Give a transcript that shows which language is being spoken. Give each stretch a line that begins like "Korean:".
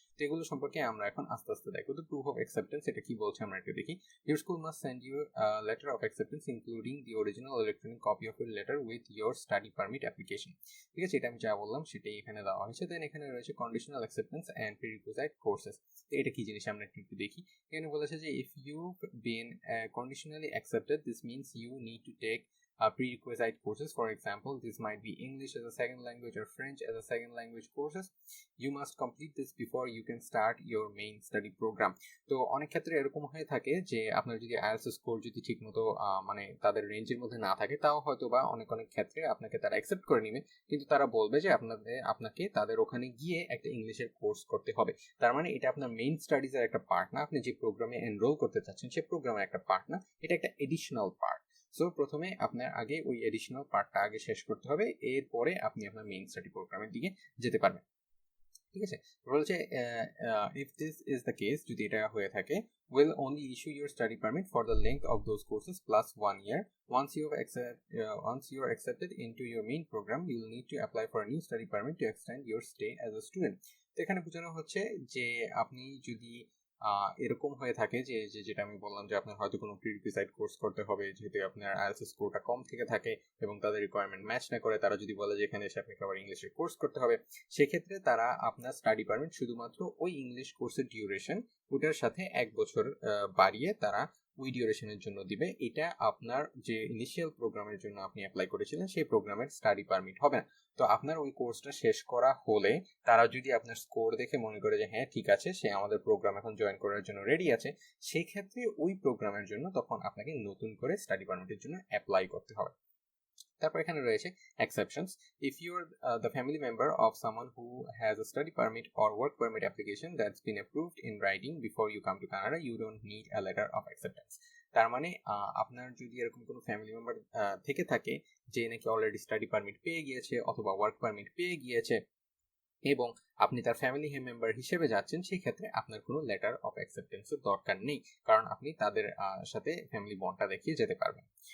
Bangla: তো এগুলো সম্পর্কে আমরা এখন আস্তে আস্তে দেখবো। তো প্রুফ অফ অ্যাকসেপ্টেন্স এটা কি বলছে আমরা একটু দেখি।
English: Your school must send you letter of acceptance including the original electronic copy of your letter with your study permit application.
Bangla: ঠিক আছে, এটা আমি যা বললাম সেটাই এখানে দেওয়া হয়েছে। দেন এখানে রয়েছে
English: Conditional acceptance and prerequisite courses.
Bangla: তো এটা কি জিনিস আমরা একটু দেখি। এখানে বলেছে যে
English: If you been conditionally accepted, this means you need to take prerequisite courses. For example, this might be English as a second language or French as a second language courses. You must complete this before you can start your main study program.
Bangla: তো অনেক ক্ষেত্রে এরকম হয়ে থাকে যে আপনার যদি IELTS score যদি ঠিকমতো মানে তাদের রেঞ্জের মধ্যে না থাকে, তাও হয়তো বা অনেক ক্ষেত্রে আপনাকে তারা অ্যাকসেপ্ট করে নেবে, কিন্তু তারা বলবে যে আপনাকে তাদের ওখানে গিয়ে একটা ইংলিশের কোর্স করতে হবে। তার মানে এটা আপনার মেইন স্টাডিজের একটা পার্ট না, আপনি যে প্রোগ্রামে এনরোল করতে চাচ্ছেন সে প্রোগ্রামের একটা পার্ট না, এটা একটা এডিশনাল পার্ট। সো প্রথমে আপনার আগে ওই এডিশনাল পার্টটা আগে শেষ করতে হবে, এরপরে আপনি আপনার মেইন স্টাডি প্রোগ্রামের দিকে যেতে পারবেন। ঠিক আছে, বলছে
English: if this is the case,
Bangla: যদি এটা হয়ে থাকে,
English: will only issue your study permit for the length of those courses plus 1 year. Once you are accepted into your main program, you will need to apply for a new study permit to extend your stay as a student.
Bangla: তো এখানে বোঝানো হচ্ছে যে আপনি যদি এরকম হয়ে থাকে যে যেটা আমি বললাম যে আপনার হয়তো কোনো প্রিরিকুইজিট কোর্স করতে হবে, যেহেতু আপনার আইএলটিএস স্কোরটা কম থেকে থাকে এবং তাদের রিকোয়ারমেন্ট ম্যাচ না করে, তারা যদি বলে যে এখানে এসে আপনাকে আবার ইংলিশের কোর্স করতে হবে, সেক্ষেত্রে তারা আপনার স্টাডি পারমিট শুধুমাত্র ওই ইংলিশ কোর্সের ডিউরেশন ওটার সাথে 1 বছর বাড়িয়ে তারা ওই ডিউরেশনের জন্য দিবে। এটা আপনার যে ইনিশিয়াল প্রোগ্রামের জন্য আপনি অ্যাপ্লাই করেছিলেন সেই প্রোগ্রামের স্টাডি পারমিট হবে না। তো আপনার ওই কোর্সটা শেষ করা হলে তারা যদি আপনার স্কোর দেখে মনে করে যে হ্যাঁ ঠিক আছে, সে আমাদের প্রোগ্রাম এখন জয়েন করার জন্য রেডি আছে, সেই ক্ষেত্রে ওই প্রোগ্রামের জন্য তখন আপনাকে নতুন করে স্টাডি পারমিটের জন্য অ্যাপ্লাই করতে হবে। তারপর এখানে রয়েছে exceptions.
English: If you're the family member of someone who has a study permit or work permit application that's been approved in writing before you come to Canada, you don't need a letter of acceptance.
Bangla: তার মানে আপনার যদি এরকম কোনো family member থেকে থাকে যে নাকি অলরেডি স্টাডি পারমিট পেয়ে গিয়েছে অথবা ওয়ার্ক পারমিট পেয়ে গিয়েছে এবং আপনি তার ফ্যামিলি মেম্বার হিসেবে যাচ্ছেন, সেই ক্ষেত্রে আপনার কোনো লেটার অফ অ্যাকসেপ্টেন্সের দরকার নেই, কারণ আপনি তাদের সাথে ফ্যামিলি বন্ডটা দেখিয়ে যেতে পারবেন।